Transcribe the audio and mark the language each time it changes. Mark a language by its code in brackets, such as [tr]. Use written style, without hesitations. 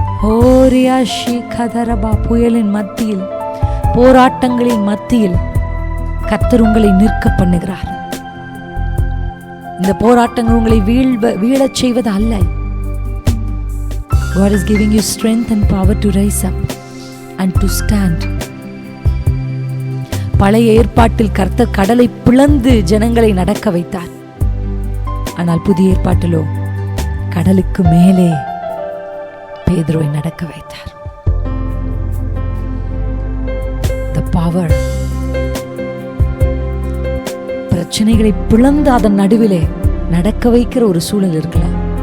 [ta] ஓரியா ஷிகதரபா, புயலின் மத்தியில், போராட்டங்களின் மத்தியில் கர்த்தர் உங்களை நிற்க பண்ணுகிறார். இந்த போராட்டங்கள் உங்களை வீழச் செய்வது அல்ல. [en] God is giving you strength and power to rise up and to stand. [ta] பழைய ஏற்பாட்டில் கர்த்தர் கடலை பிளந்து ஜனங்களை நடக்க வைத்தார். ஆனால் புதிய ஏற்பாட்டிலோ கடலுக்கு மேலே பேதுருவை நடக்க வைத்தார். [en] The power, [ta] பிரச்சனைகளை பிளந்து அதன் நடுவிலே நடக்க வைக்கிற ஒரு சூழல் இருக்கலாம்.